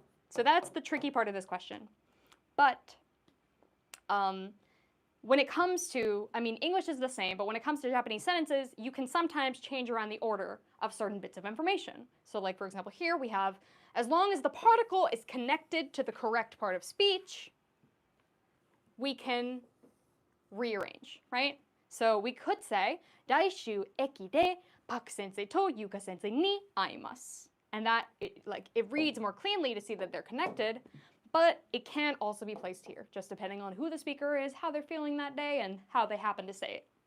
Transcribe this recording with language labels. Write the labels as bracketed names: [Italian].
[English] So that's the tricky part of this question. But when it comes to, I mean, English is the same, but when it comes to Japanese sentences, you can sometimes change around the order of certain bits of information. So like, for example, here we have, as long as the particle is connected to the correct part of speech, we can rearrange, right? So we could say, [Japanese] 来週駅でパク先生とゆか先生に会います. [English] And that, it reads more cleanly to see that they're connected, but it can also be placed here, just depending on who the speaker is, how they're feeling that day, and how they happen to say it.